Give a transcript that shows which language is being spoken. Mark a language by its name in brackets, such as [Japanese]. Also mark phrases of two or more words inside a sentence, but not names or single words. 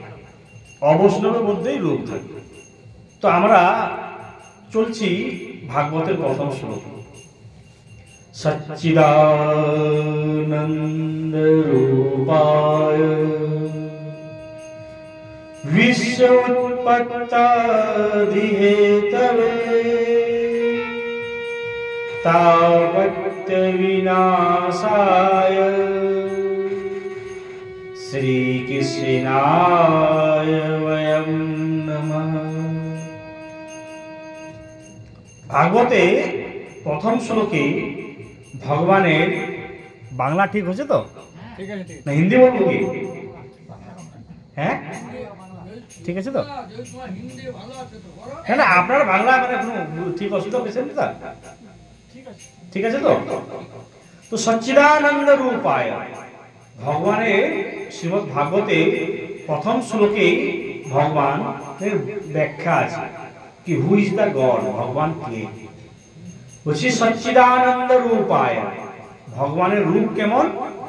[Bangla] অবৈষ্ণবের মধ্যেই রোগ থাকে। তো আমরা চলছি ভাগবতের প্রথম শ্লোক। [Sanskrit] সচ্চিদানন্দ রূপায় বিশ্ব উৎপত্তাদি হেতবে তাবৎ विनाशाय श्रीकृष्णाय वयं नमः। [Bangla] ভাগবতে প্রথম শ্লোকে ভগবানের বাংলা ঠিক হচ্ছে তো? ঠিক আছে ঠিক। না হিন্দি বলবো কি? হ্যাঁ ঠিক আছে তো? না আপনার বাংলা মানে কোনো ঠিক অসুবিধা হচ্ছে না? ঠিক আছে তো? তো সচ্চিদানন্দ রূপায় ভগবানের শ্রীমদ্ ভাগবতে প্রথম শ্লোকে ভগবানের ব্যাখ্যা আছে कि [English] who is the God, [Bangla] ভগবানকে বলছি সচ্চিদানন্দ রূপায়। ভগবানের রূপ কেমন?